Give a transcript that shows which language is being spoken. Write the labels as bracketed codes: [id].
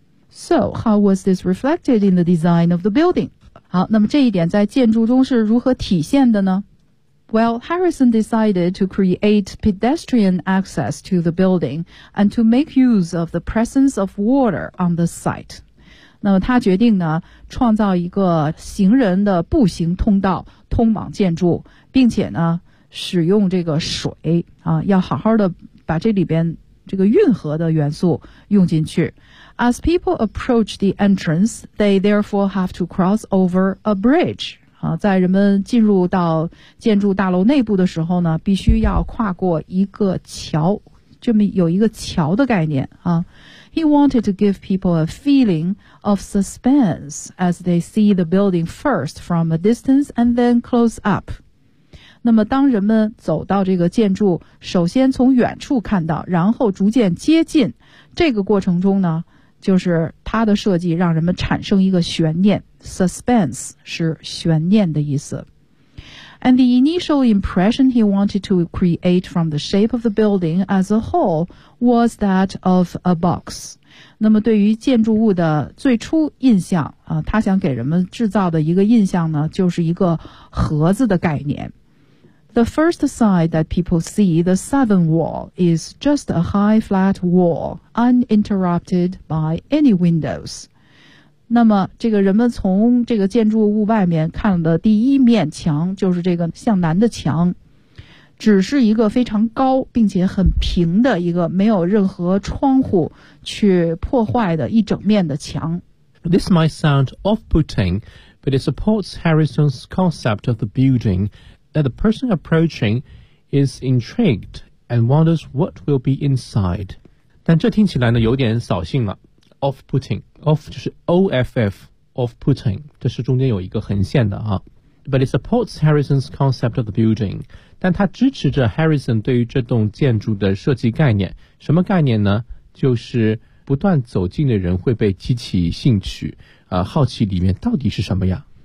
[en] So, how was this reflected in the design of the building? [zh] 好，那么这一点在建筑中是如何体现的呢？ [en] Well, Harrison decided to create pedestrian access to the building and to make use of the presence of water on the site. [zh] 那么他决定呢，创造一个行人的步行通道通往建筑，并且呢，使用这个水啊，要好好的把这里边这个运河的元素用进去。 [en] As people approach the entrance, they therefore have to cross over a bridge. [zh] 在人们进入到建筑大楼内部的时候呢，必须要跨过一个桥，这么有一个桥的概念啊。 [en] He wanted to give people a feeling of suspense as they see the building first from a distance and then close up. [zh] 那么当人们走到这个建筑，首先从远处看到，然后逐渐接近，这个过程中呢，就是它的设计让人们产生一个悬念。 Suspense 是悬念的意思。 [en] And the initial impression he wanted to create from the shape of the building as a whole was that of a box. [zh] 那么对于建筑物的最初印象啊，他想给人们制造的一个印象呢，就是一个盒子的概念。 [en] The first sight that people see, the southern wall, is just a high flat wall, uninterrupted by any windows. [zh] 那么这个人们从这个建筑物外面看的第一面墙就是这个向南的墙，只是一个非常高并且很平的一个没有任何窗户去破坏的一整面的墙。 [en] This might sound off-putting, but it supports Harrison's concept of the building that the person approaching is intrigued and wonders what will be inside. [zh] 但这听起来呢有点扫兴了。 Off-putting, off 就是 O-F-F, off-putting, 这是中间有一个横线的啊。 [en] But it supports Harrison's concept of the building. [zh] 但它支持着 Harrison 对于这栋建筑的设计概念。什么概念呢？就是不断走近的人会被激起兴趣，好奇里面到底是什么呀？